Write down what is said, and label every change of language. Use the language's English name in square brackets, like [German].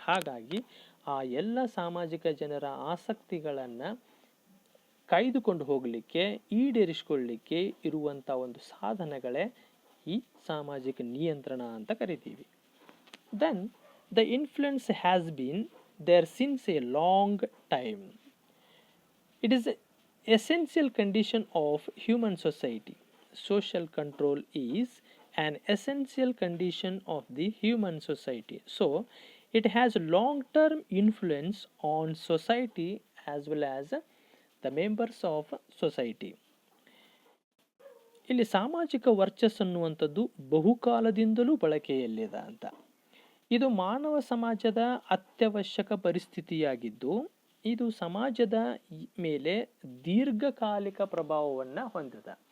[Kannada] ಹಾಗಾಗಿ ಆ ಎಲ್ಲ ಸಾಮಾಜಿಕ ಜನರ ಆಸಕ್ತಿಗಳನ್ನು ಕಾಯ್ದುಕೊಂಡು ಹೋಗಲಿಕ್ಕೆ, ಈಡೇರಿಸಿಕೊಳ್ಳಲಿಕ್ಕೆ ಇರುವಂಥ ಒಂದು ಸಾಧನಗಳೇ ಈ ಸಾಮಾಜಿಕ ನಿಯಂತ್ರಣ ಅಂತ ಕರಿತೀವಿ. [English] Then the influence has been there since a long time. It is essential condition of human society. Social control is an essential condition of the human society. So it has long-term influence on society as well as the members of society. [Kannada] ಇಲ್ಲಿ ಸಾಮಾಜಿಕ ವರ್ಚಸ್ಸು ಅನ್ನುವಂಥದ್ದು ಬಹುಕಾಲದಿಂದಲೂ ಬಳಕೆಯಲ್ಲಿದೆ ಅಂತ. ಇದು ಮಾನವ ಸಮಾಜದ ಅತ್ಯವಶ್ಯಕ ಪರಿಸ್ಥಿತಿಯಾಗಿದ್ದು, ಇದು ಸಮಾಜದ ಮೇಲೆ ದೀರ್ಘಕಾಲಿಕ ಪ್ರಭಾವವನ್ನು ಹೊಂದಿದೆ.